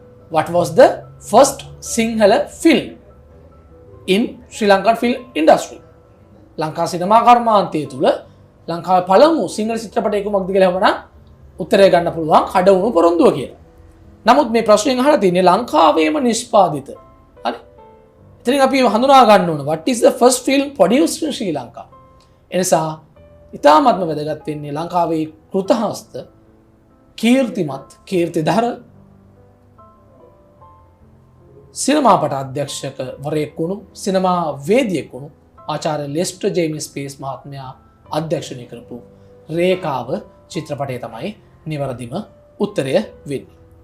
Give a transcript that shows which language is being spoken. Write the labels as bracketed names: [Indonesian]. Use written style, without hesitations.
[English] What was the first Sinhala film in Sri Lankan film industry? [Sinhala] Lanka සිනමා කර්මාන්තය තුල ලංකාවේ පළමු සිංහල චිත්‍රපටය කුමක්ද කියලා අහුවනම් උත්තරය ගන්න පුළුවන් කඩවුණු පොරොන්දුව කියලා. නමුත් මේ ප්‍රශ්නයෙන් අහලා තියෙන්නේ ලංකාවේම නිෂ්පාදිත. හරි. ඉතින් අපි හඳුනා ගන්න ඕන [English] what is the first film produced in Sri Lanka? [Sinhala] එනිසා ඉතාමත්ම වැදගත් වෙන්නේ ලංකාවේ කෘතහස්ත කීර්තිමත් කීර්තිධර සිනමාපට අධ්‍යක්ෂක වරයෙක් වුණු සිනමා වේදියෙක් වුණු ආචාර්ය ලෙස්ටර් ජේම්ස් පීරිස් මහත්මයා අධ්‍යක්ෂණය කරපු රේඛාව චිත්‍රපටය තමයි නිවැරදිම උත්තරය වෙන්නේ.